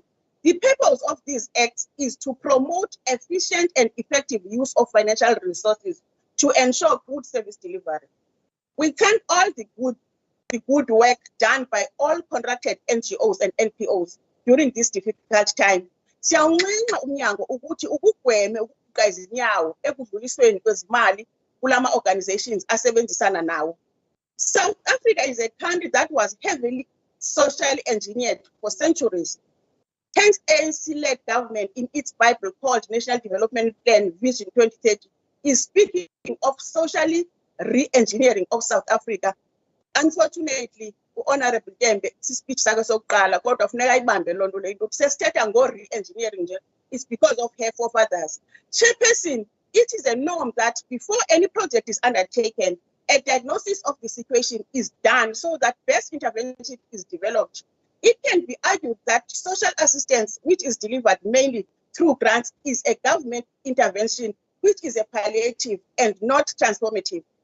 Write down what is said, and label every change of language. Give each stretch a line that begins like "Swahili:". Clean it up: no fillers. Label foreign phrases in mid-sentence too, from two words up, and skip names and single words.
English: The purpose of these acts is to promote efficient and effective use of financial resources to ensure good service delivery. We thank all the good work done by all contracted NGOs and NPOs during this difficult time.
Zulu: Siyawuncenga umnyango ukuthi ukugweme ukugayiza inyawo ekudlulisweni kwezimali kulama organizations asebenzisana nawo.
English: South Africa is a country that was heavily socially engineered for centuries. Hence, ANC-led government in its Bible called National Development Plan Vision 2030 is speaking of socially re-engineering of South Africa.
Xhosa: Unfortunately, Honorable Dembe, speech sakhe sokuqala kodwa kufuneka ayibambe loo nto leyo sesithetha ngo-re-engineering nje,
English: it's because of her forefathers. Chairperson, it is a norm that before any project is undertaken, a diagnosis of the situation is done so that best intervention is developed. It can be argued that social assistance, which is delivered mainly through grants, is a government intervention, which is a palliative and not transformative.